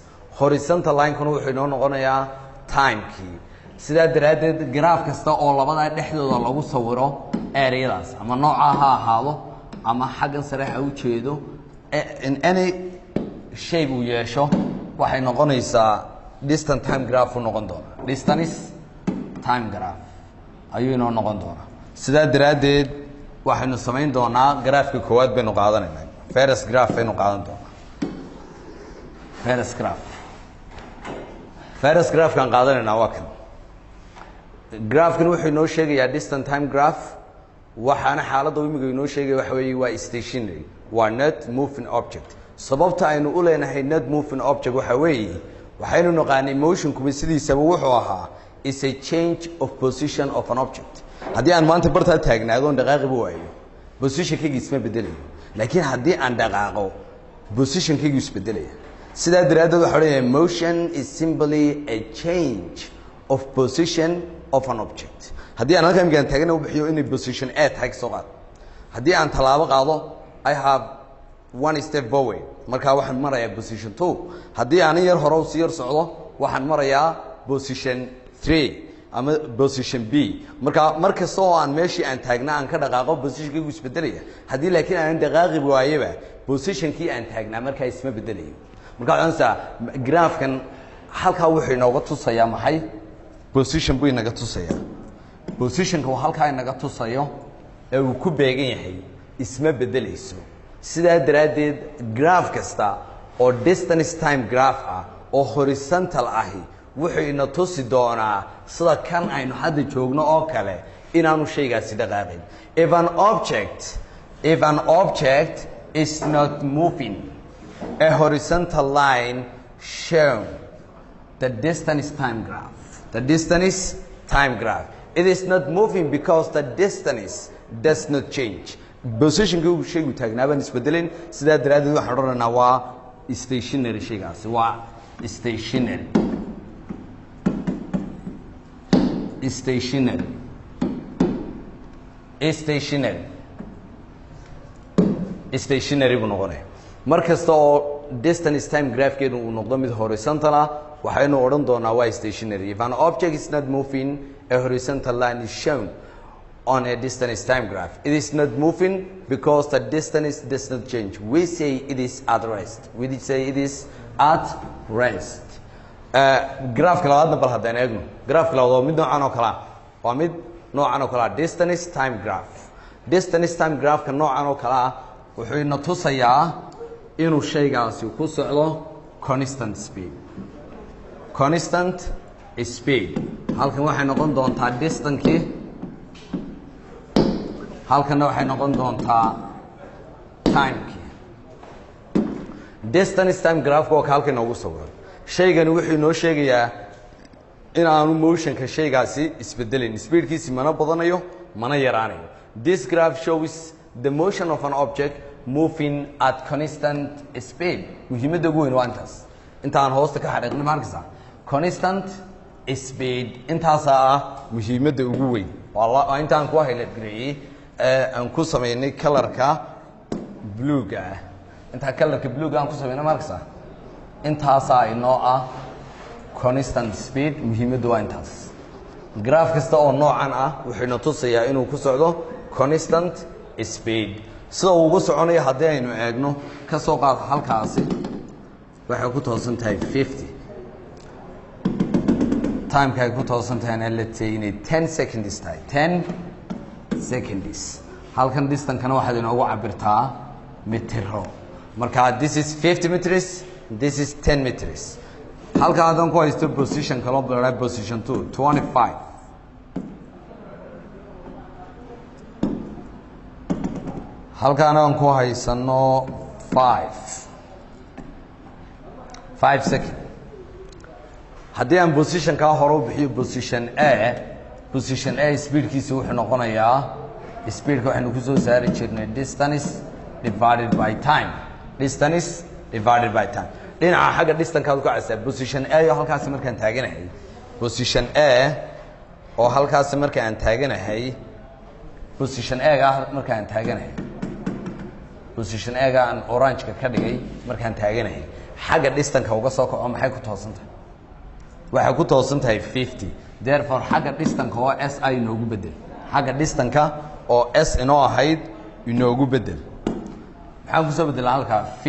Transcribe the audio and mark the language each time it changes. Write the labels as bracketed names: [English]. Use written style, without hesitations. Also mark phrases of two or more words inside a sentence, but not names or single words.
[English] Horizontal line-kuna [Somali] wuxuu inoo noqonayaa time-kii. Sidaa daraadeed graaf kasta oo labada dhexdooda lagu sawiro area-daas ama nooca ha ahaado ama xaggan sare ha u jeedo [English] in any shape [Somali] uu yeesho waxay noqonaysaa [English] distance time graph [Somali] u noqon doona. [English] Distance time graph [Somali] ayuu inoo noqon doona. sidaa daraadeed waxaynu samayn doonaa graafka koowaad baynu qaadanaynaa. [English] First graph [Somali] baynu qaadan doonaa. [English] First graph [Somali] kan qaadanaynaa waa kan. Graafkan wuxuu inoo sheegayaa [English] distance time graph [Somali] waxaana xaaladda imiga inoo sheegaya waxa weeye waa stationary waa [English] not moving object. [Somali] sababta aynu u leenahay [English] not moving object [Somali] waxa weeye waxaynu naqaanay motion kuma sidiisaba wuxuu ahaa [English] is a change of position of an object. [Somali] haddii aan maanta bartaa taagnaado dhaqaaqi waayo position-kayga isma bedelayo laakiin haddii aan dhaqaaqo position-kayga isbedelaya. sidaa daraadeed waxa leeyahay [English] motion is simply a change of position of an object. [Somali] haddii aan halkan migaan taagana u bixiyo inay position a tahay soo qaad haddii aan talaabo qaado [English] I have one step forward [Somali] markaa waxaan marayaa position 2 haddii aan yar hore u sii yar socdo waxaan marayaa position 3 ama position B. markasta oo aan meeshii aan taagnaa aan ka dhaqaaqo position-kaygu isbedelaya haddii laakiin aan dhaqaaqi waayaba position-kii aan taagnaa markaa isma bedelayo. markaa graafkan halkaa wuxuu inooga tusayaa maxay? position buu inaga tusayaa. position-ka uu halkaa inaga tusayo ee uu ku beegan yahay isma bedelayso. sidaa daraadeed graaf kasta oo [English] distance time graph [Somali] ah oo horizontal ahi wuxuu ina tusi doonaa sida kan aynu hadda joogno oo kale inaanu shaygaasi dhaqaaqin. [English] If an object is not moving, a horizontal line shown the distance time graph. It is not moving because the distance does not change. [Somali] positionka uu shaygu taagnaaban isbedelin sidaa daraaddeed waxaan odhanaynaa waa stationary shaygaasi waa stationary stationary stationary stationary buu noqonaya mar kasta oo [English] distance time graphkeedu [Somali] uu noqdo mid horizontal ah waxaynu odhan doonaa waa stationary [English] if an object is not moving a horizontal line is shown on a distance time graph it is not moving because the distance does not change we say it is at rest [Somali] we say it is at rest graafka labaadna bal haddaan eegno graafka labaad waa mid noocan oo kale ah waa mid noocan oo kale ah [English] distance time graph distance time graphka [Somali] noocan oo kale ah wuxuu ina tusayaa inuu shaygaasi ku socdo [English] constant speed [Somali] halkan waxay noqon doontaa distancekii halkanna waxay noqon doontaa timekii [English] distance time graphka [Somali] oo ka halkan inoogu sawiran shaygani wuxuu inoo sheegayaa in aanu motionka shaygaasi isbedelin speedkiisi mana badanayo mana yaraanayo [English] this graph shows the motion of an object moving at constant speed [Somali] muhiimadda ugu weyn waa intaas intaan hoosta ka xariiqnay markasta [English] constant speed [Somali] intaasaa ah muhiimadda ugu weyn waa intaan ku highlight gareeyey aan ku sameynay colorka bluega ah intaa colorka bluega aan ku sameynay markasta intaasaa inoo ah [English] constant speed [Somali] muhiimaddu waa intaas graph kasta oo noocan ah wuxuu ina tusayaa inuu ku socdo [English] constant speed [Somali] sida uu ugu soconayo haddii aynu eegno ka soo qaad halkaasi waxay ku toosan tahay 50 timeka ay ku toosan tahayna [English] let's say [Somali] inay 10 seconds tahay 10 seconds halkan distancekana waxaad inoogu cabirtaa mitiro marka [English] this is 50 meters this is 10 meters [Somali] halka haddaan ku haysto position kaloo bilaabay position 2 25 halkaana aan ku haysano 5 second haddii aan positionkaa hore u bixiyo position a speedkiisa wuxuu noqonayaa speedka waxaynu ku soo saari jirnay [English] distance divided by time [Somali] dhinaca xagga distankaad ku caysaa position a oo halkaasi markaan taaganahay position a oo halkaasi marka aan taaganahay position a-ga markaan taaganahay position a-ga aan orange-ka ka dhigay markaan taaganahay xagga distanka uga soo kaco maxay ku toosan tahay waxay ku toosan tahay 50 therefore xagga distanka oo s ay inoogu bedel xagga distanka oo s inoo ahayd inoogu bedel maxaan ku soo bedelaa halkaa